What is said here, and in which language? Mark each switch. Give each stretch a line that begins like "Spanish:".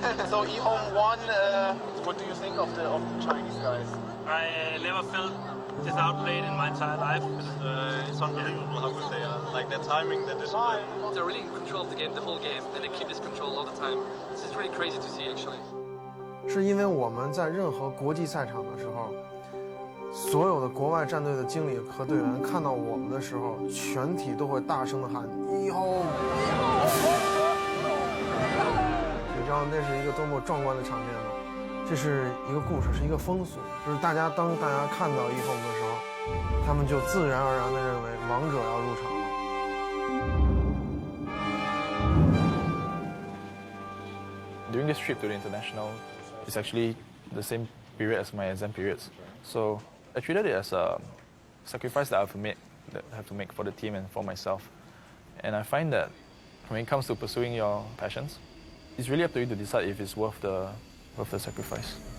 English: So eHome won. What do you think of the Chinese guys? I never felt this outplayed in my entire life. It's unbelievable how good they are. Like their timing, their discipline. They're really in control of the game, the whole game, and they keep this control all the time. This is really crazy to see, actually.
Chinese: 是因为我们在任何国际赛场的时候，所有的国外战队的经理和队员看到我们的时候，全体都会大声的喊eHome。你知道那是一个多么壮观的场面吗？这是一个故事，是一个风俗，就是当大家看到eHome的时候，他们就自然而然的认为王者要入场了。
English: During this trip to the international, it's actually the same period as my exam periods. So I treated it as a sacrifice that I have to make for the team and for myself. And I find that when it comes to pursuing your passions, it's really up to you to decide if it's worth the sacrifice.